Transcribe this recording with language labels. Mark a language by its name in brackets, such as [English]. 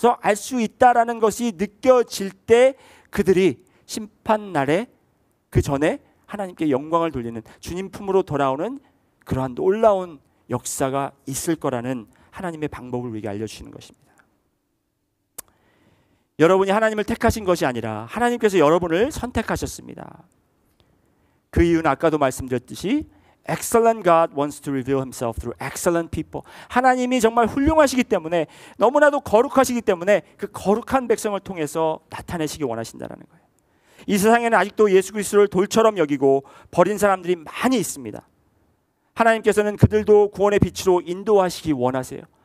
[Korean] 알 수 있다라는 것이 느껴질 때 그들이 심판날에 그 전에 하나님께 영광을 돌리는, 주님 품으로 돌아오는 그러한 놀라운 역사가 있을 거라는 하나님의 방법을 우리에게 알려주시는 것입니다. 여러분이 하나님을 택하신 것이 아니라 하나님께서 여러분을 선택하셨습니다. 그 이유는 아까도 말씀드렸듯이 [English] Excellent God wants to reveal himself through excellent people. [Korean] 하나님이 정말 훌륭하시기 때문에, 너무나도 거룩하시기 때문에 그 거룩한 백성을 통해서 나타내시기 원하신다는 거예요. 이 세상에는 아직도 예수 그리스도를 돌처럼 여기고 버린 사람들이 많이 있습니다. 하나님께서는 그들도 구원의 빛으로 인도하시기 원하세요.